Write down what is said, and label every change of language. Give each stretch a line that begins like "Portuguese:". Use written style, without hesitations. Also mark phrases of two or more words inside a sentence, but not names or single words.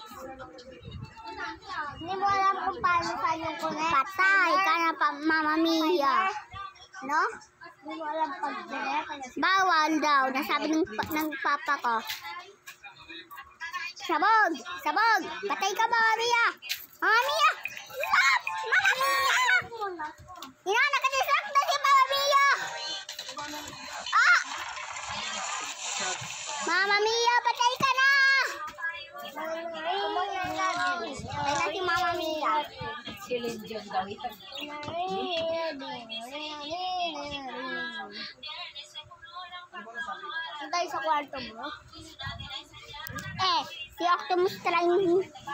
Filipino: Hindi mo alam kung paano saan yung connect. Patay ka na,
Italian: Mamma Mia. No?
Filipino: Hindi mo alam pag-connect. Bawal daw. Nasabi ng papa ko. Sabog! Sabog! Patay ka,
Italian: Mamma Mia! Mamma Mia! Stop! Mamma Mia!
Filipino: Nakadistract na si Mamma Mia!
Italian: Ah! Mamma Mia,
Filipino: patay ka na! Patay na si Mamma Mia. Silid yung gawin. Saan tayo sa kwarto mo? Si Optimus Prime.